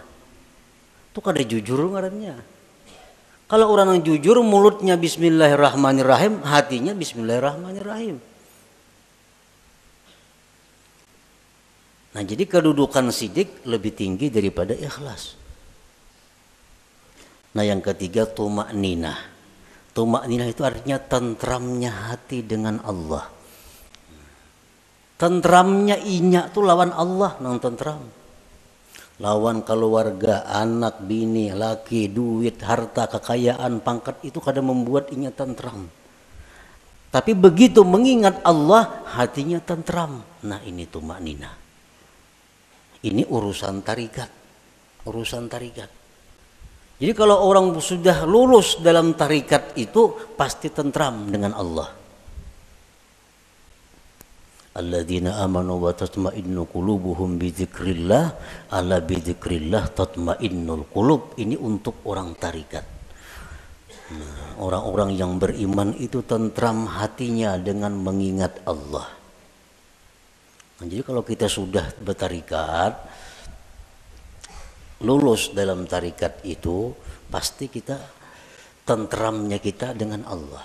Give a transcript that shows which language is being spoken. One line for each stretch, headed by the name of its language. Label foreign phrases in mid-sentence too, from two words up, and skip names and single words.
Banjar: Itu kada jujur ngarannya. Kalau orang yang jujur mulutnya Bismillahirrahmanirrahim, hatinya Bismillahirrahmanirrahim. Jadi kedudukan sidik lebih tinggi daripada ikhlas. Yang ketiga tumakninah. Tumakninah itu artinya tentramnya hati dengan Allah. Tentramnya inya itu lawan Allah nang tentram. Lawan keluarga, anak, bini, laki, duit, harta, kekayaan, pangkat itu kadang membuat inya tentram. Tapi begitu mengingat Allah, hatinya tentram. Ini tumakninah. Ini urusan tarikat. Urusan tarikat. Jadi kalau orang sudah lulus dalam tarikat itu pasti tentram dengan Allah.
Arabic: الذين آمنوا وتطمئن قلوبهم بذكر الله، ألا بذكر الله تطمئن القلوب.
Banjar: Ini untuk orang tarikat. Orang-orang yang beriman itu tentram hatinya dengan mengingat Allah. Nah, jadi kalau kita sudah bertarikat, lulus dalam tarikat itu, pasti kita tentramnya kita dengan Allah.